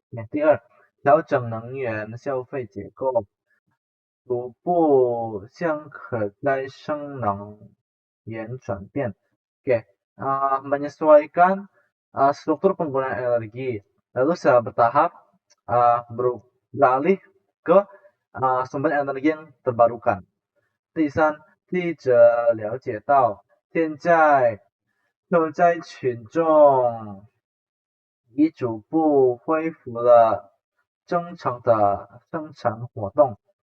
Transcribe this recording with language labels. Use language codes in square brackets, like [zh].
[zh] 第二，调整能源消费结构，逐步向可再生能源转变. [id] Oke, menyesuaikan struktur penggunaan energi, lalu secara bertahap beralih ke sumber energi yang terbarukan. [zh] 第三，记者了解到，现在受灾群众已逐步恢复了正常的生产活动.